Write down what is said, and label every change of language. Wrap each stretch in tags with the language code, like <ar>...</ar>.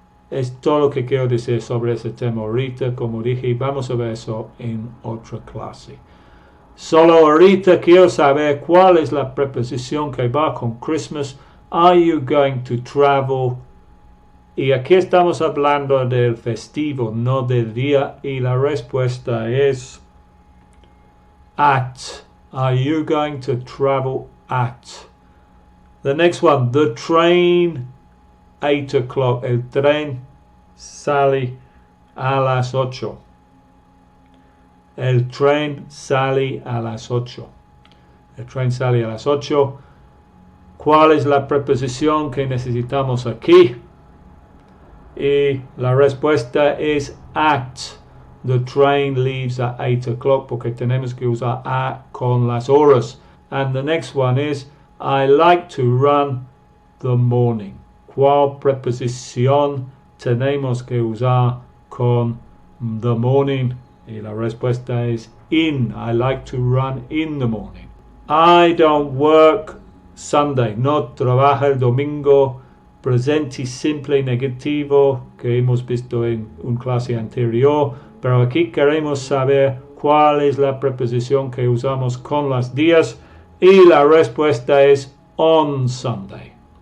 <es>Es todo lo que quiero decir sobre ese tema ahorita. Como dije, vamos a ver eso en otra clase. Solo ahorita quiero saber cuál es la preposición que va con Christmas.</es> <en>Are you going to travel?</en> <es>Y aquí estamos hablando del festivo, no del día. Y la respuesta es at.</es> <en>Are you going to travel at? The next one, the train, 8 o'clock.</en> <es>El tren sale a las 8. El tren sale a las 8. El tren sale a las 8. ¿Cuál es la preposición que necesitamos aquí? Y la respuesta es at.</es> <en>The train leaves at 8 o'clock,</en> <es>porque tenemos que usar at con las horas.</es> <en>And the next one is I like to run the morning.</en> <es>¿Cuál preposición tenemos que usar con the morning? Y la respuesta es in.</es> <en>I like to run in the morning. I don't work Sunday.</en> <es>No trabaja el domingo. Presente simple negativo que hemos visto en una clase anterior. Pero aquí queremos saber cuál es la preposición que usamos con los días. Y la respuesta es on Sunday.</es>